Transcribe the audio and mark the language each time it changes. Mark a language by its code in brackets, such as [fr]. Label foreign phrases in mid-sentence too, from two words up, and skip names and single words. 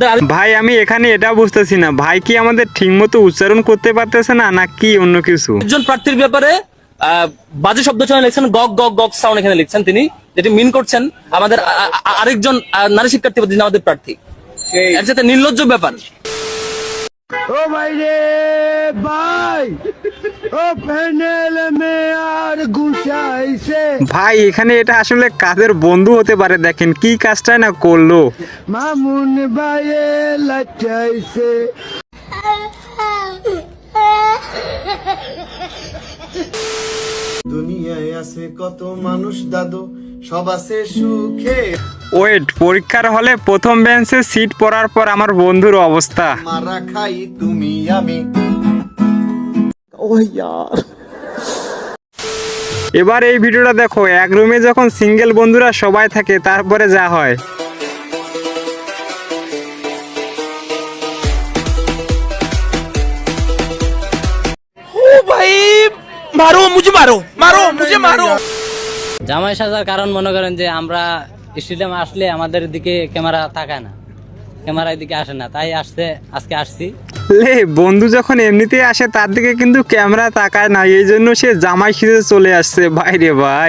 [bn] ভাই আমি এখানে এটা বুঝতেছি না, ভাই কি আমাদের ঠিক মতো উচ্চারণ করতে পারতেছে না নাকি অন্য কিছু? একজন প্রার্থীর ব্যাপারে বাজে শব্দ চয়ন লিখছেন গগ গগ গগ সাউন্ড এখানে লিখছেন, তিনি যেটি মিন করছেন আমাদের আরেকজন নারী শিক্ষার্থী যিনি আমাদের প্রার্থী, এর সাথে নির্লজ্জ ব্যাপার। [hi] ओ भाई रे भाई ओ पैनल में यार घुसाइছে। [bn] ভাই এখানে এটা আসলে কাদের বন্ধু হতে পারে, দেখেন কি কাজটাই না করলো। মামুন ভাইয়ে লাচাইছে। দুনিয়ায় আছে কত মানুষ দাদু, সব আছে সুখে। ওয়েট পরীক্ষার হলে প্রথম বেঞ্চে সিট পড়ার পর আমার বন্ধুর অবস্থা। মারা খাই তুমি আমি। এবার এই ভিডিওটা দেখো, এক রুমে যখন সিঙ্গেল বন্ধুরা সবাই থাকে তারপরে যা হয়। [hi] ओ भाई मारो मुझे, मारो मारो मुझे, मारो। [bn] জামাই সাজার কারণ মনে করেন যে আমরা স্টেডিয়ামে আসলে আমাদের দিকে ক্যামেরা তাকায় না, ক্যামেরা দিকে আসে না, তাই আজকে আসছি। লে বন্ধু যখন এমনিতেই আসে তার দিকে কিন্তু ক্যামেরা তাকায় না, এই জন্য সে জামাই সেজে চলে আসছে। ভাইরে ভাই